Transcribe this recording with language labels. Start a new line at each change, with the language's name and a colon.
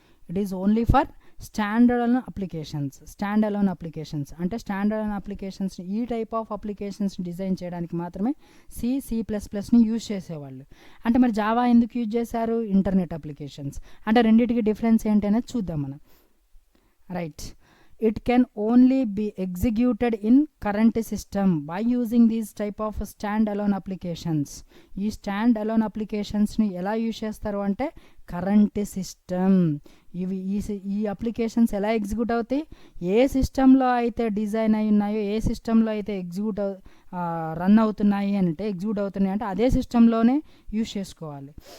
English: it is only for standalone applications
Telugu: అంటే stand alone applications, ఈ type of applications design చేయడానికి మాత్రమే C++ని use చేసేవాళ్ళు. అంటే మరి జావా ఎందుకు యూజ్ చేశారు? Internet applications. అంటే రెండింటికి డిఫరెన్స్ ఏంటి అనేది చూద్దాం మనం.
English: Right, it can only be executed in current system by using these type of standalone applications.
Telugu: ఈ standalone applications ని ఎలా యూజ్ చేస్తారు అంటే కరెంట్ సిస్టమ్. ఈ అప్లికేషన్స్ ఎలా ఎగ్జిక్యూట్ అవుతాయి? ఏ సిస్టంలో అయితే డిజైన్ అయి ఉన్నాయో, ఏ సిస్టంలో అయితే రన్ అవుతున్నాయి అంటే ఎగ్జిక్యూట్ అవుతున్నాయి అంటే అదే సిస్టంలోనే యూజ్ చేసుకోవాలి.